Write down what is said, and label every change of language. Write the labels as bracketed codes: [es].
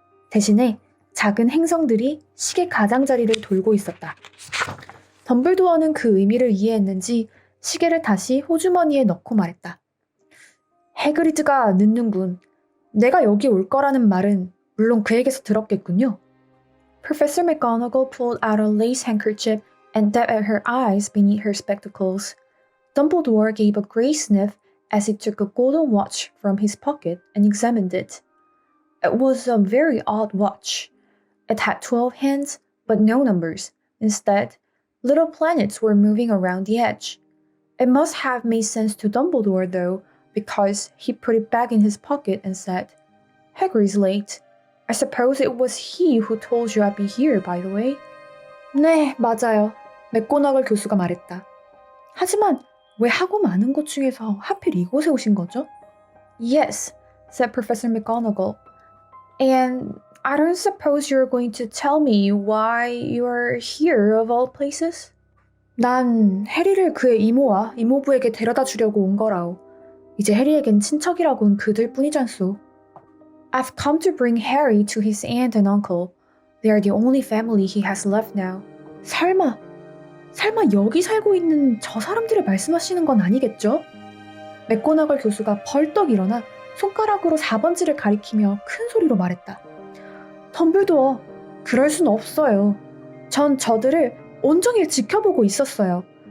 [ko] 대신에 작은 행성들이 시계 가장자리를 돌고 있었다. 덤블도어는 그 의미를 이해했는지 시계를 다시 호주머니에 넣고 말했다. 해그리드가 늦는군. 내가 여기 올 거라는 말은 물론 그에게서 들었겠군요. [en] Professor McGonagall pulled out a lace handkerchief and dabbed at her eyes beneath her spectacles. Dumbledore gave a great sniff as he took a golden watch from his pocket and examined it. It was a very odd watch. It had 12 hands, but no numbers. Instead, little planets were moving around the edge. It must have made sense to Dumbledore, though, because he put it back in his pocket and said, Hagrid's late. I suppose it was he who told you I'd be here, by the way. [ko] 네, 맞아요. 맥고나걸 교수가 말했다. 하지만 왜 하고 많은 곳 중에서 하필 이곳에 오신 거죠? [en] Yes, said Professor McGonagall. And I don't suppose you're going to tell me why you're here of all places? [ko] 난 해리를 그의 이모와 이모부에게 데려다 주려고 온 거라오. 이제 해리에겐 친척이라곤 그들 뿐이잖소. [en] I've come to bring Harry to his aunt and uncle. They are the only family he has left now. [ko] 설마 여기 살고 있는 저 사람들을 말씀하시는 건 아니겠죠? 맥고나걸 교수가 벌떡 일어나 손가락으로 4번지를 가리키며 큰 소리로 말했다. 덤블도어, 그럴 순 없어요. 전 저들을 온종일 지켜보고 있었어요.